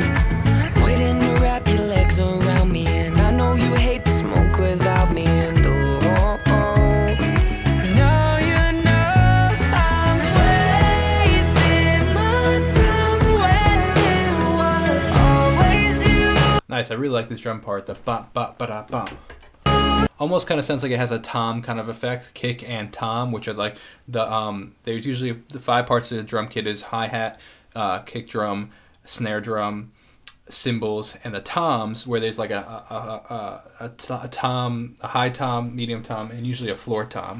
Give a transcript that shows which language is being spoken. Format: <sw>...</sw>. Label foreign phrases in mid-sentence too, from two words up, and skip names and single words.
<en>Waiting to wrap your legs around me, and I know you hate the smoke without me. And nice. I really like this drum part. The ba ba ba da ba. Almost kind of sounds like it has a tom kind of effect, kick and tom, which are like there's usually the 5 parts of the drum kit is hi-hat, kick drum, snare drum, cymbals, and the toms, where there's like a tom, a high tom, medium tom, and usually a floor tom.</en>